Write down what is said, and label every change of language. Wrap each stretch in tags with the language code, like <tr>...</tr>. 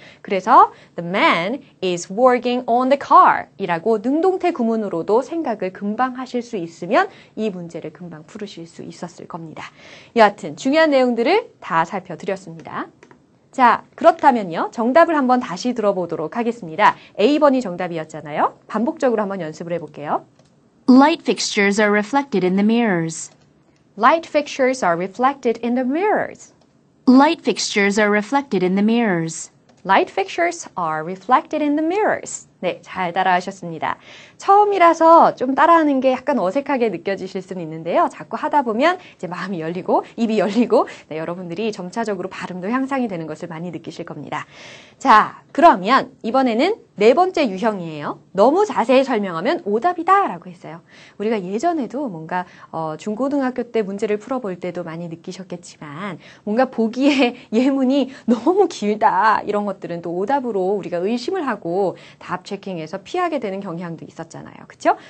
<ko>그래서</ko> <en>the man is working on the car</en> <ko>이라고 능동태 구문으로도 생각을 금방 하실 수 있으면 이 문제를 금방 풀으실 수 있었을 겁니다. 여하튼 중요한 내용들을 다 살펴드렸습니다. 자, 그렇다면요. 정답을 한번 다시 들어보도록 하겠습니다. A번이 정답이었잖아요. 반복적으로 한번 연습을 해볼게요.</ko> <en>Light fixtures are reflected in the mirrors. Light fixtures are reflected in the mirrors. Light fixtures are reflected in the mirrors. Light fixtures are reflected in the mirrors.</en> <ko>네, 잘 따라하셨습니다. 처음이라서 좀 따라하는 게 약간 어색하게 느껴지실 수는 있는데요. 자꾸 하다 보면 이제 마음이 열리고 입이 열리고 네, 여러분들이 점차적으로 발음도 향상이 되는 것을 많이 느끼실 겁니다. 자, 그러면 이번에는 네 번째 유형이에요. 너무 자세히 설명하면 오답이다 라고 했어요. 우리가 예전에도 뭔가 중고등학교 때 문제를 풀어볼 때도 많이 느끼셨겠지만 뭔가 보기에 예문이 너무 길다 이런 것들은 또 오답으로 우리가 의심을 하고 답 체킹해서 피하게 되는 경향도 있었잖아요. 그렇죠?</ko>